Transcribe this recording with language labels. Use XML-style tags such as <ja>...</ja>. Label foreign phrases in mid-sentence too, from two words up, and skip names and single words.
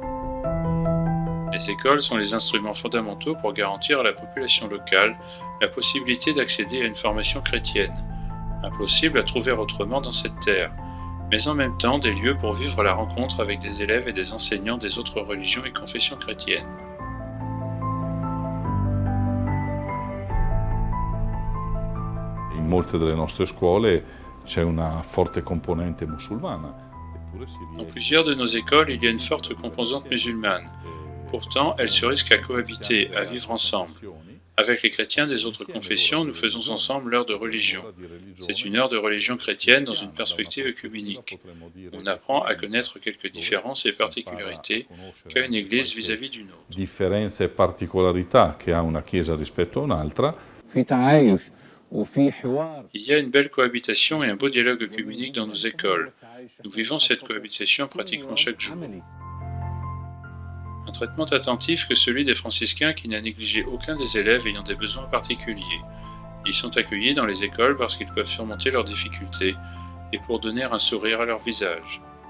<fr>Les écoles sont les instruments fondamentaux pour garantir à la population locale la possibilité d'accéder à une formation chrétienne, impossible à trouver autrement dans cette terre, mais en même temps des lieux pour vivre la rencontre avec des élèves et des enseignants des autres religions et confessions chrétiennes.</fr> <it>In molte delle nostre scuole c'è una forte componente musulmana.</it> <fr>Dans plusieurs de nos écoles, il y a une forte composante musulmane. Pourtant, elles se risquent à cohabiter, à vivre ensemble. Avec les chrétiens des autres confessions, nous faisons ensemble l'heure de religion. C'est une heure de religion chrétienne dans une perspective œcuménique. On apprend à connaître quelques différences et particularités qu'a une église vis-à-vis d'une autre.</fr> <it>Differenze e particolarità che ha una chiesa rispetto a un'altra.</it> <fr>Il y a une belle cohabitation et un beau dialogue œcuménique dans nos écoles. Nous vivons cette cohabitation pratiquement chaque jour. Un traitement attentif que celui des franciscains qui n'a négligé aucun des élèves ayant des besoins particuliers. Ils sont accueillis dans les écoles parce qu'ils peuvent surmonter leurs difficultés et pour donner un sourire à leur visage.</fr>